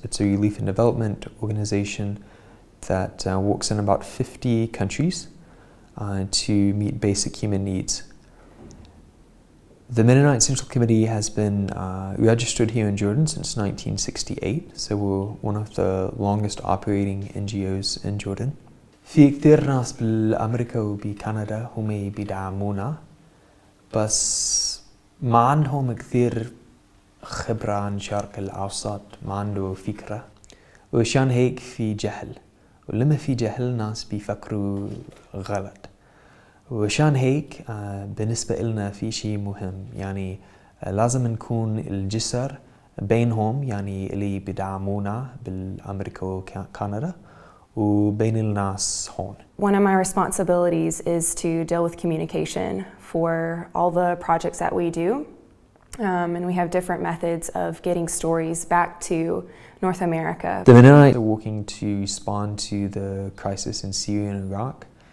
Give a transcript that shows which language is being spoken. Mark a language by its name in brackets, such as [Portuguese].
[English] It's a relief and development organization that works in about 50 countries to meet basic human needs. The Mennonite Central Committee has been registered here in Jordan since 1968, so we're one of the longest operating NGOs in Jordan. [Arabic] في كثير ناس بالأمريكا وبكندا هم بيدعمونا، بس ما عندهم كثير خبرة عن الشرق الأوسط، ما عنده فكرة، وعشان هيك في جهل، ولما في جهل ناس بيفكروا غلط. وعشان هيك بالنسبة لنا في شيء مهم، يعني لازم نكون الجسر بينهم يعني اللي بيدعمونا بالأمريكا وكندا وبين الناس هون. [English] One of my responsibilities is to deal with communication for all the projects that we do. And we have different methods of getting stories back to North America. The Mennonites are working to respond to the crisis in Syria and Iraq.